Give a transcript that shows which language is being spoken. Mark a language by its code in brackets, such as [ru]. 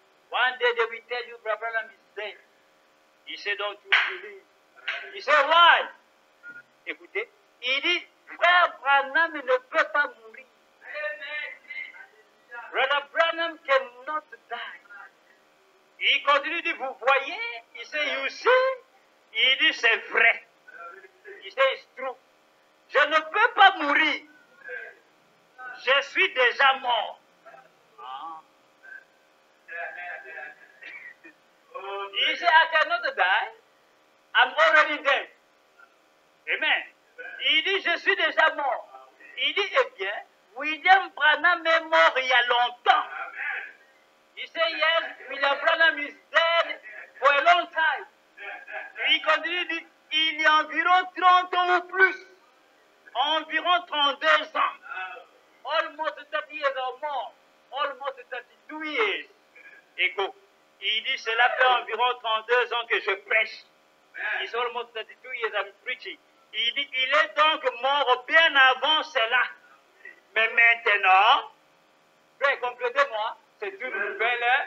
[en] One day they will tell you, Brother Branham is dead. Il said, don't you believe? Il said, why? [fr] Écoutez, il dit, Frère Branham ne peut pas mourir. [en] Brother Branham cannot die. [fr] Il continue de dire, vous voyez? Il dit, [en] you see? [fr] Il dit, c'est vrai. Il dit, [en] it's true. [fr] Je ne peux pas mourir. Je suis déjà mort. Il dit, [en] I cannot die. I'm already dead. [fr] Amen. Il dit, je suis déjà mort. Il dit, eh bien, William Branham Branham est mort il y a longtemps. [en] He said, yes, William Branham is dead for a long time. [fr] Et il continue, dit, il y a environ 30 ans ou plus. Environ 32 ans. [en] Almost 30 years or more. Almost 32 years ago. [fr] Il dit, cela fait environ 32 ans que je prêche. [en] It's almost 32 years I'm preaching. [fr] Il dit, il est donc mort bien avant cela. Mais maintenant, frère, complétez-moi, c'est une nouvelle.